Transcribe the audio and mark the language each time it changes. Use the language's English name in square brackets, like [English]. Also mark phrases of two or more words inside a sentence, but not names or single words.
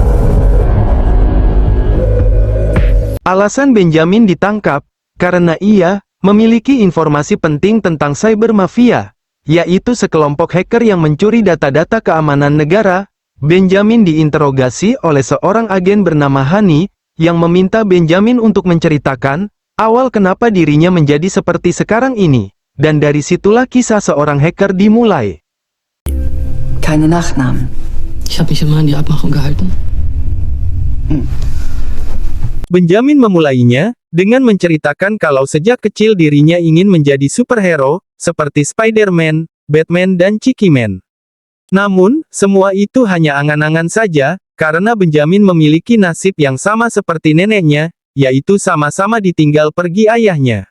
[Indonesian] Alasan Benjamin ditangkap, karena ia memiliki informasi penting tentang [English] cyber mafia, [Indonesian] yaitu sekelompok hacker yang mencuri data-data keamanan negara. Benjamin diinterogasi oleh seorang agen bernama Hani, yang meminta Benjamin untuk menceritakan awal kenapa dirinya menjadi seperti sekarang ini. Dan dari situlah kisah seorang hacker dimulai. [German] Keine Nachnamen. Ich habe mich immer an die Abmachung gehalten. [Indonesian] Benjamin memulainya dengan menceritakan kalau sejak kecil dirinya ingin menjadi superhero, seperti Spider-Man, Batman dan Ciki-Man. Namun, semua itu hanya angan-angan saja, karena Benjamin memiliki nasib yang sama seperti neneknya, yaitu sama-sama ditinggal pergi ayahnya.